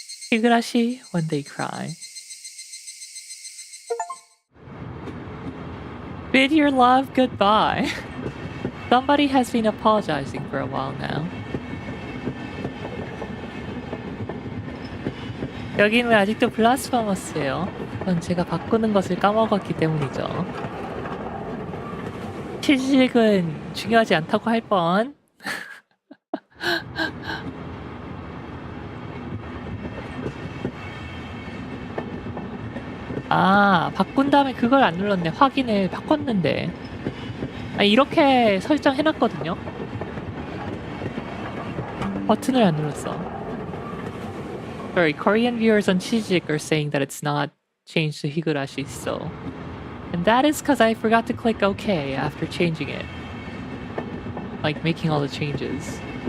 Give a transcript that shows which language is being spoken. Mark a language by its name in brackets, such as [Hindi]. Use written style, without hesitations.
[English] Higurashi when they cry. Bid your love goodbye. Somebody has been apologizing for a while now. [Korean] 여긴 왜 아직도 블라스퍼머스예요? 그건 제가 바꾸는 것을 까먹었기 때문이죠. 취직은 중요하지 않다고 할 뻔. 아, 바꾼 다음에 그걸 안 눌렀네. 확인을 바꿨는데. 아, 이렇게 설정해놨거든요. 버튼을 안 눌렀어. [English] Sorry, Korean viewers on Chijik are saying that it's not changed to Higurashi still. And that is because I forgot to click OK after changing it. Like making all the changes.